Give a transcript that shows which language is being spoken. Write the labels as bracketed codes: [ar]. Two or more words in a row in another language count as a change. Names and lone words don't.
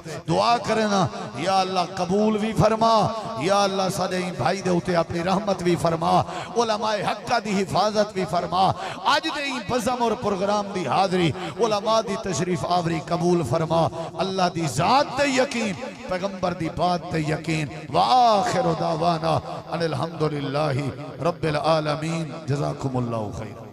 [pa] دعا کرنا [ar] يا الله [pa] قبول بھی فرما, [ar] يا الله [pa] ساڈے بھائی دے اتے اپنی رحمت بھی فرما، علمائے حقہ دی حفاظت بھی فرما. اج دے بزم اور پروگرام دی حاضری علما دی تشریف آوری قبول فرما. اللہ دی ذات تے یقین، پیغمبر دی بات تے یقین. [ar] و آخر دعوانا أن الحمد لله رب العالمين. جزاكم الله خير.